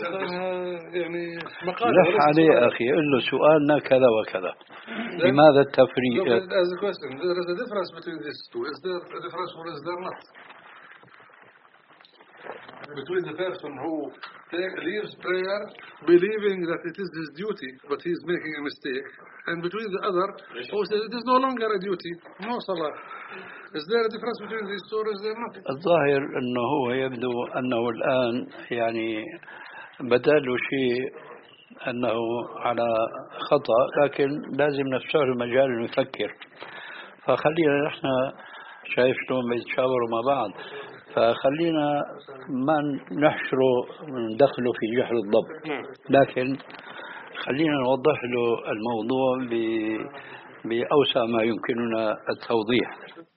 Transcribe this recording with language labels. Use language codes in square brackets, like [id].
[ar] انه هاي الحقيقه يعني مقال لح عليه اخي، قل له سؤالنا كذا وكذا، لماذا التفريق؟ [en] There is a difference between these two. Is there a difference or is there not? Between the person who leaves prayer believing that it is his duty, but he is making a mistake, and between the other who says it is no longer a duty, no salah. Is there a difference between these two or is there not? [ar] الظاهر أنه هو يبدو أنه الآن يعني بدل شيء أنه على خطأ، لكن لازم نفسه المجال المفكر، فخلينا نحن شايف شلون بيتشاوروا مع بعض، فخلينا ما نحشره ندخله في جحر الضب، لكن خلينا نوضح له الموضوع بأوسع ما يمكننا التوضيح.